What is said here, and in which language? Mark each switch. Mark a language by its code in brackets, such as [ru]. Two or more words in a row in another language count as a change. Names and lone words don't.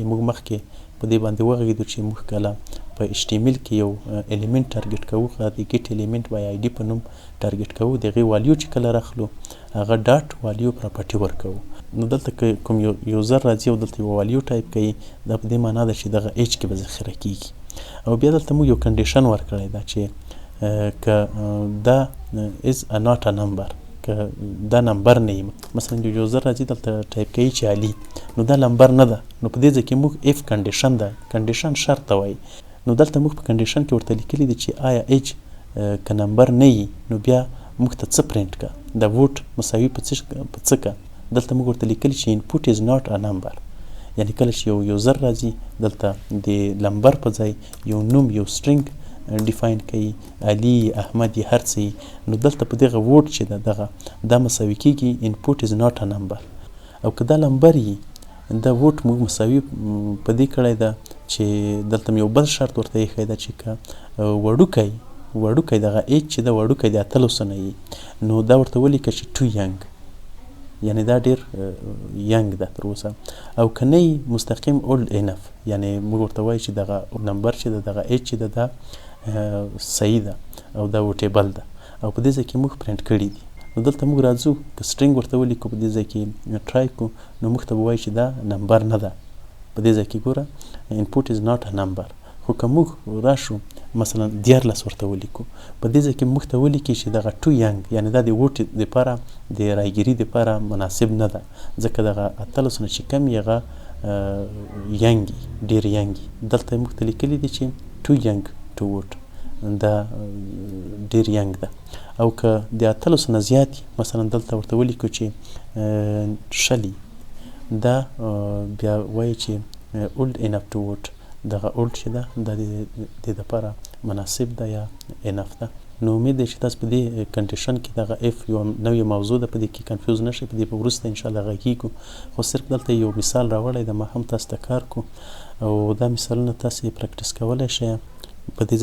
[ps] موږ مخکې په دې باندې وغږېدو چې موږ کله په HTML کې یو الیمنټ ټارګټ کوو، د [en] get element by ID [ps] په نوم ټارګټ کوو، د هغې والیو چې کله راخلو هغه [en] dot value property [ps] ورکوو. نو دلته که کوم یوزر راځي او دلته یو والیو ټایپ کوي دا په دې معنا ده چې دغه ایج کې به ذخیره کیږي. او بیا دلته موږ یو کنډیشن ورکړی ده چې که دا [en] is a not a number، [ps] که دا نمبر نه وي، مثلا یو یوزر راځي دلته ټایپ کوي چې علي، نو دا نمبر نه ده، نو په دې ځای کې موږ [en] if condition [ps] ده، کنډیشن شرط ته وایي. نو دلته موږ په کنډیشن کې ورته لیکلي دي چې آیا ایج که نمبر نه وي نو بیا موږ ته څه پرینټ که د ووټ مساوي په څه که دلته موږ ورته لیکلی چې [en] input is not a number [ps] یعنی کله چې یو یوزر راځي دلته د نمبر په ځای یو نوم یو سټرینګ ډیفاین کوي علي احمد یې هر څه نو دلته په دغه ووټ چې ده دغه دا مساوي کیږي [en] input is not a number [ps] او که دا نمبر وي دا ووټ موږ مساوي په دې کړی ده چې دلته یو بل شرط ورته ایښی ده چې که وړوکی دغه ایج چې ده وړوکی د 18 نه وي نو دا ورته ولیکه چې [en] too young [ps] یعنی دا ډیر ینګ ده تر اوسه او که نه مستقیم [en] old enough [ps] یعنی موږ ورته وایو چې دغه نمبر چې ده دغه ایج چې ده دا صحیح ده او دا وټیبل ده او په دې ځای کې موږ پرینټ کړي دي نو دلته موږ راځو که سټرینګ ورته ولیکو په دې ځای کې ټرای کو نو موږ ته به وایي چې دا نمبر نه ده په دې ځای کې ګوره [en] input is not a number [ps] خو که موږ راشو مثلا 14 ورته ولیکو په دې ځای کې موږ ته ولیکي چې دغه [en] too young [ps] یعنی دا د ووټ دپاره د رایګیري دپاره مناسب نه ده ځکه دغه 18 نه چې کم یې هغه ینګ ډېر ینګ دلته موږ ته لیکلي دي چې [en] too young to vote [ps] دا ډېر ینګ ده او که د 18 نه زیات مثلا دلته ورته ولیکو چې شلي دا بیا وایي چې [en] old enough to vote [ps] دغه اولد چې ده دا د دې دپاره مناسب ده یا انف ده نو امید دی چې تاسو په دې کنډیشن کې دغه اف یو نوې موضوع ده په دې کې کنفیوز نه شئ په دې په وروسته انشاءالله غږیږو خو صرف دلته یو مثال راوړی ده ما هم تاسو ته کار کو او دا مثالونه تاسو یې پریکټس کولی شئ په دې